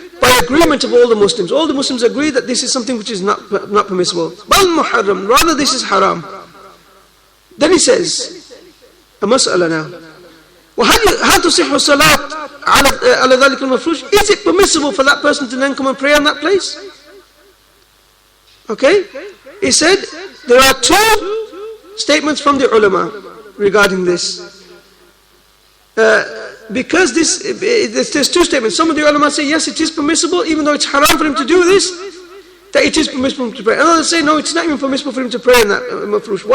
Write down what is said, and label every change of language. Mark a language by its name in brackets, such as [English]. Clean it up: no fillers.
[English] by agreement of all the Muslims. All the Muslims agree that this is something which is not permissible. Bal muharram, rather this is haram. Then he says, a mas'ala now. [Arabic] هل تصح الصلاة على ذلك المفروش? [English] Is it permissible for that person to then come and pray on that place? Okay? He said, there are two statements from the ulama regarding this. Because there's two statements. Some of the ulama say, yes, it is permissible, even though it's haram for him to do this, that it is permissible for him to pray. And others say, no, it's not even permissible for him to pray in that mafrush.